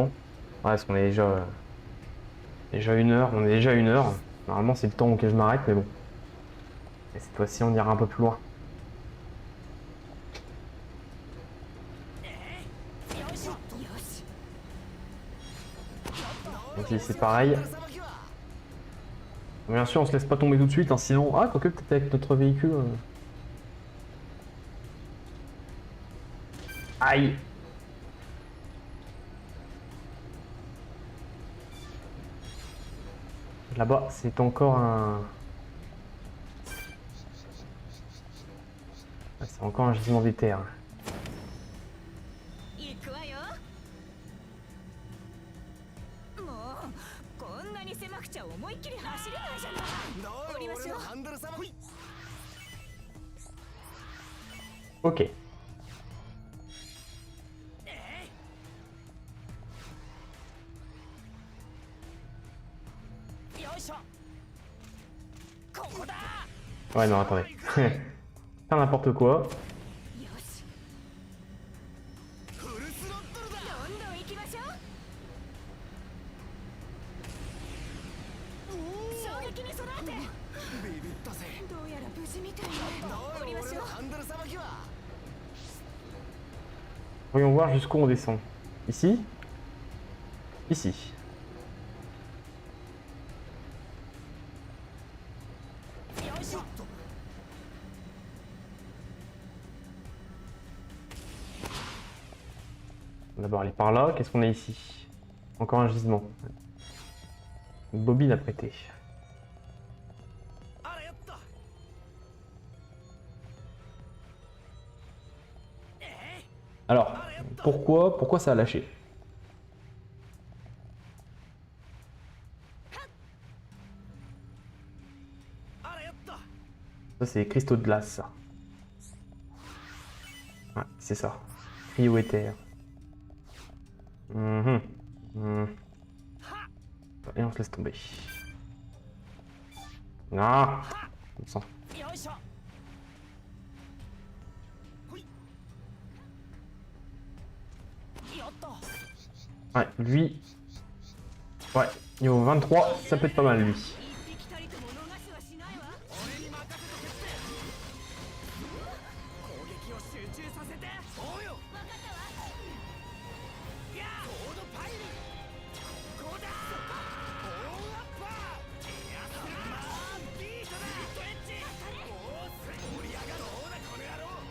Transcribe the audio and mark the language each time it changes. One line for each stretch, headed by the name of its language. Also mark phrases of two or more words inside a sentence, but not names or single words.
French: Ouais, parce qu'on est déjà 1 heure, on est déjà 1 heure. Normalement c'est le temps auquel je m'arrête, mais bon. Et cette fois-ci on ira un peu plus loin. Ok, c'est pareil.
Japanese: さばきは
French: Bien sûr on se laisse pas tomber tout de suite, hein, sinon... Ah, quoique peut-être avec notre véhicule... Aïe. Là-bas, c'est encore un... Ah, c'est encore un gisement d'éther.
Japanese: 行くわよ。もうこんなに狭くちゃ思いっきり走れないじゃない。どう降りましょう俺のハンドルさばき
French: Ok.
Japanese: よいしょここだ
French: Ouais, non, attendez. Faire n'importe quoi.
Japanese: よし。フルスロットルだどんどん行きましょう。衝撃に備えて。ビビったぜどうやら無事みたいね。降りましょう。俺のハンドルさばきは
French: Voyons voir jusqu'où on descend. Ici? Ici. On va d'abord aller par là. Qu'est-ce qu'on a ici? Encore un gisement. Une bobine à prêter.
Japanese: あらやった
French: Alors, pourquoi ça a lâché?
Japanese: あらやった
French: Ça, c'est les cristaux de glace, ça. Ouais, c'est ça. Cryo-éther. Mhm. Mhm. Et on se laisse tomber. Ah, on sent.
Japanese: よいしょほいよっと
French: Ouais, lui... Ouais, niveau 23, ça peut être pas mal, lui.
Japanese: 一匹たりとも逃しはしないわ。俺に任せとけって攻撃を集中させてそうよわかったわ。いやソードパイルここだオーアッパーやったービートだビートエッジおーす盛り上がろうだこの野郎